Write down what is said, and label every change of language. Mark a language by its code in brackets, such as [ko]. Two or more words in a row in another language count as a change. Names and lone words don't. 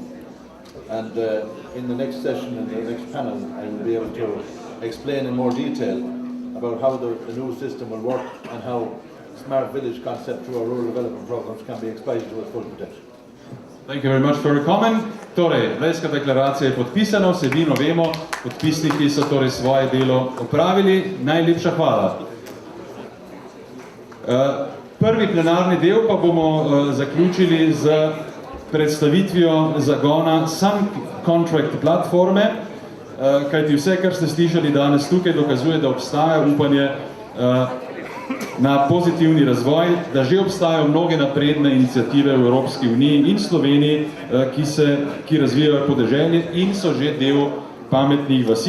[en] And in the next session, in the next panel, I will be able to explain in more detail about how the new system will work and how smart village concept through our rural development programs can be exploited to its full potential. Thank you very much for your comment. [sl] Torej, Blejska deklaracija je podpisana, vsebino vemo, podpisniki so torej svoje delo opravili. Najlepša hvala. Prvi plenarni del pa bomo zaključili z predstavitvijo zagona Sun Contract platforme, kajti vse, kar ste slišali danes tukaj, dokazuje, da obstaja upanje na pozitivni razvoj, da že obstajajo mnoge napredne iniciative v Evropski uniji in Sloveniji, ki razvijajo podeželje in so že del pametnih vasi.